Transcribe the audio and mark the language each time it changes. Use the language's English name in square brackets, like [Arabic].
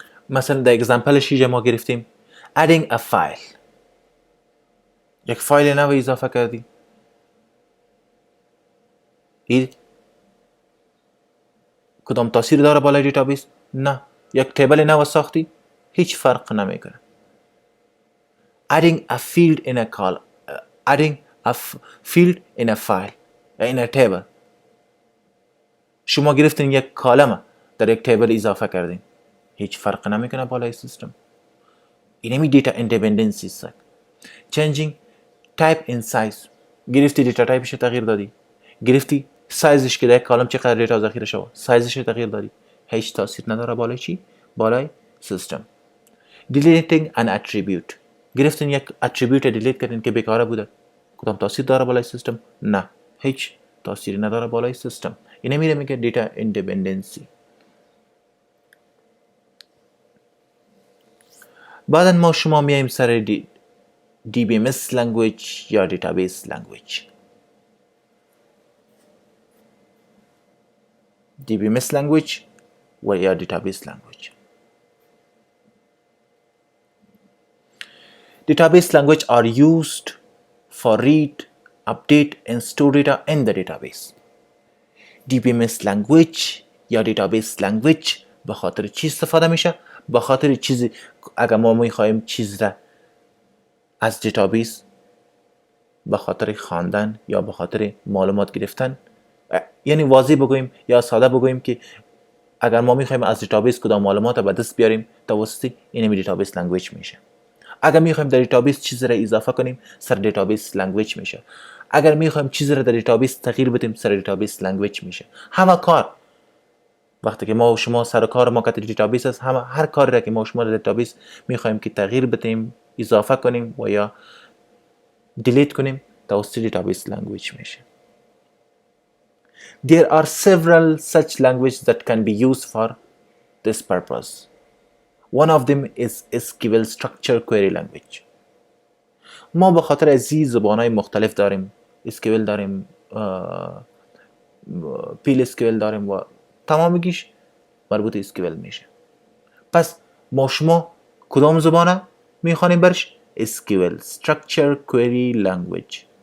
[Persian] مثلا در اگزمپلش ما گرفتیم [English] adding a file، [Persian] یک فایل نو اضافه کردی. این کدام تاثیر داره بالای دیتابیس؟ نه. یک تیبل نو ساختی، هیچ فرق نمیکنه. [English] adding a field in a column adding a field in a file in a table، [Persian] شما گرفتین یک کالم در یک تیبل اضافه کردین، هیچ فرق نمیکنه بالای سیستم. اینمی دیتا ایندیپندنسی است. [English] changing type in size، [Persian] گرفتی دیتا تایپش تغییر دادی، گرفتی سایزش که در یک کالم چقدر دیتا ذخیره شود، سایزش تغییر دادی، هیچ تاثیر نداره بالای چی؟ بالای سیستم. [English] deleting an attribute، [Persian] گرفتین یک اتریبیوت دیلیت کردین که بیکاره بوده، کدام تاثیر داره بالای سیستم؟ نه، هیچ تاثیری نداره بالای سیستم. اینه میگه دیتا ایندیپندنسی. بعدا ما شما میایم سر DBMS language یا database language. DBMS language و یا database language. [English] Database language are used for read, update and store data in the database. [Persian] DBMS language یا database language به خاطر چی استفاده میشه؟ به خاطر چیزی اگر ما میخوایم چیز را از دیتابیس به خاطر خواندن یا به خاطر معلومات گرفتن، یعنی واضح بگوییم یا ساده بگوییم که اگر ما میخوایم از دیتابیس کدام معلومات به دست بیاریم توسط اینمی دیتابیس لنگویج میشه. اگر میخوایم در دیتابیس چیزی را اضافه کنیم سر دیتابیس لنگویج میشه. اگر میخوایم چیزی را در دیتابیس تغییر بدیم سر دیتابیس لنگویج میشه. همه کار وقتی که ما و شما سر کار ما که دیتابیس است، هر کاری را که ما و شما در دیتابیس میخوایم که تغییر بدیم، اضافه کنیم و یا دیلیت کنیم توسط دیتابیس لنگویج میشه. [English] There are several such languages that can be used for this purpose. One of them is SQL Structure Query Language. [Persian] ما به خاطر از این زبانهای مختلف داریم. SQL داریم، پیل SQL داریم و تمامیش مربوط SQL میشه. پس ما شما کدام زبانه میخوانیم برش؟ SQL Structure Query Language.